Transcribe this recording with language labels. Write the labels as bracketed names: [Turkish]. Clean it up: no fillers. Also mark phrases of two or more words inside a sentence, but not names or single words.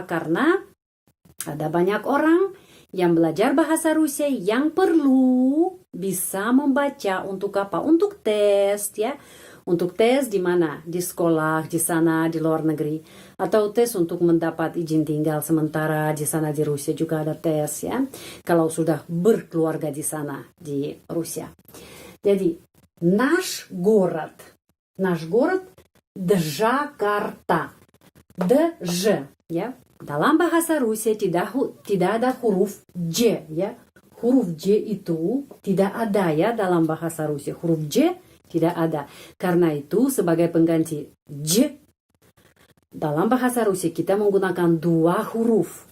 [Indonesian] Karena ada banyak orang yang belajar bahasa Rusia yang perlu bisa membaca untuk apa? Untuk tes, ya. Untuk tes di mana? Di sekolah, di sana, di luar negeri. Atau tes untuk mendapat izin tinggal sementara di sana di Rusia juga ada tes, ya. Kalau sudah berkeluarga di sana di Rusia. [Russian] Jadi наш город. Наш город Джакарта. Дж, [Indonesian] ya. Dalam bahasa Rusia tidak ada huruf J, ya. Huruf J itu tidak ada ya dalam bahasa Rusia. Huruf J tidak ada. Karena itu sebagai pengganti J dalam bahasa Rusia kita menggunakan dua huruf.